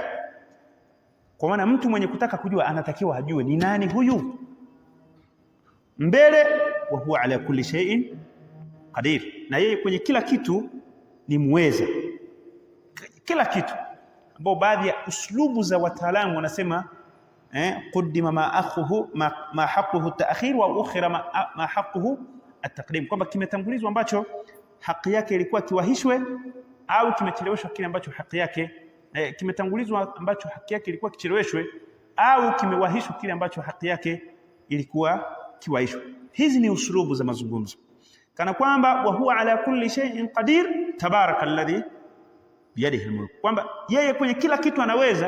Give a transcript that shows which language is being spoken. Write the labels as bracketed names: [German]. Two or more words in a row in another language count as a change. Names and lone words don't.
[Swahili] Kwa maana mtu mwenye kutaka kujua anatakiwa ajue ni nani huyu mbele, [Arabic] وهو على كل شيء [Swahili] qadir, na yeye kwenye kila kitu ni muweza, kila kitu, ambao baadhi ya uslubu za wataalamu wanasema [Arabic] قدم ما حقه التأخير وأخر ما حقه التقديم, [Swahili] kwamba kimetangulizwa ambacho haki yake ilikuwa kiwahishwe, au kimecheleweshwa kile ambacho haki yake kimetangulizwa ambacho haki yake ilikuwa kicheleweshwe, au kimewahishwa kile ambacho haki yake ilikuwa kiwahishwe. Hizi ni uslubu za mazungumzo, kana kwamba [Arabic] وهو على كل شيء قدير تبارك الذي بيده الملك, [Swahili] kwamba yeye kwenye kila kitu anaweza.